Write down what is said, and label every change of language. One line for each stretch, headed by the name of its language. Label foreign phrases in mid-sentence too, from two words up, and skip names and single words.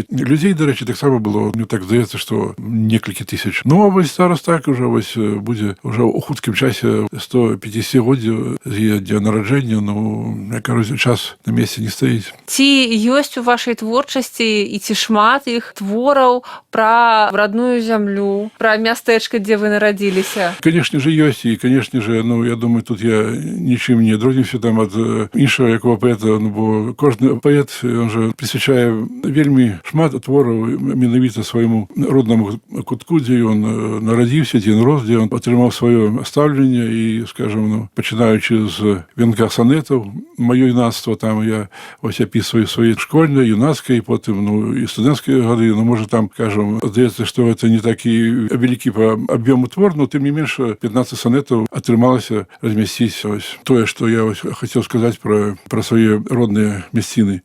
Belarusian: Людзей, дарэчы, таксама было, мне так здаецца, што некалькі тысяч. А вось зараз так уже будзе уже у хуткім часе 150годдзя з яе дня нараджэння. Час на месцы не стаіць. Ці ёсць у вашай творчасці і ці шмат іх твораў пра родную землю, про мястэчка,
Russian: где вы народились? Конечно же, есть. И, конечно же, я думаю, тут я ничем не адрознюся там от іншого якого поэта,
Belarusian: бо кожны поэт,
Russian: он же присвячае
Belarusian: вельмі шмат твораў менавіта свайму роднаму кутку, дзе ён нарадзіўся, дзе ён рос, дзе ён атрымаў сваё стаўленне і, скажем, пачынаючы з венка сонетаў, маё юнацтва, там я опісваю свае школьныя, юнацкія, і потым, і студэнцкія гады, можа там, скажем, здаецца, што это не такі вялікі па аб'ёму твор, но тым не менш 15 сонетаў атрымалася размясціць тое, што я хацеў сказаць пра свае родныя мясціны.